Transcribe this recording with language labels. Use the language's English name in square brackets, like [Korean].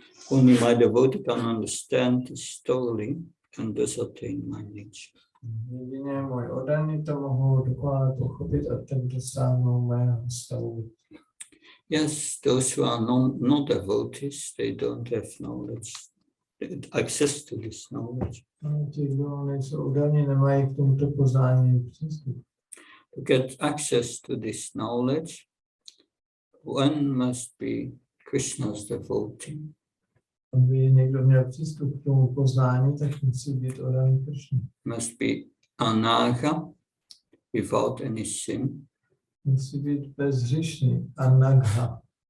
[English] only my devotee can understand this thoroughly and thus attain my nature. [Czech] Jedině můj oddaný to mohou dokonale pochopit a ten dosáhnou mého stavu. [English] Yes, those who are not devotees, they don't have knowledge, access to this knowledge. [Czech] Ti, kdo nejsou oddaní, nemají k tomuto poznání přístup. [English] To get access to this knowledge, one must be Krishna's devotee. [Czech] Aby někdo měl přístup k tomu poznání, tak musí být oddaný Krishna. [English] Must be anaga, without any sin. [Czech] Musí být bezhřešný, anagha.